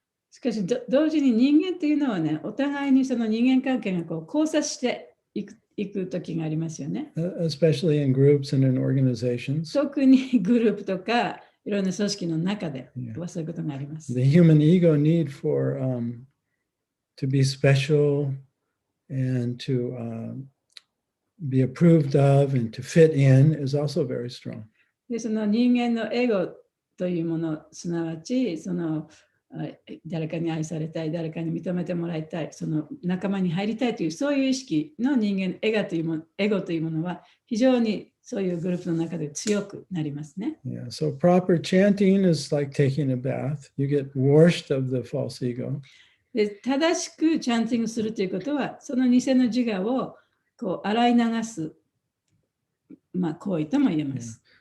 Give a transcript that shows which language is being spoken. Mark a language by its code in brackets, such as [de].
[ja] しかし同時に人間というのはね、お互いにその人間関係が交差していく時がありますよね。 [en] Especially in groups and in organizations. [ja] 特にグループとかいろんな組織の中で [en] Yeah. [ja] そういうことがあります。 [en] The human ego need for to be special and to be approved of and to fit in is also very strong. [ja] で、その人間のエゴというもの、すなわちその誰かに愛されたい、誰かに認めてもらいたい、その仲間に入りたいというそういう意識の人間エゴというものは非常にそういうグループの中で強くなりますね。 [en] Yeah. So proper chanting is like taking a bath. You get washed of the false ego. [ja] で、正しくチャンティングするということは、その偽の自我を洗い流す、行為とも言えます。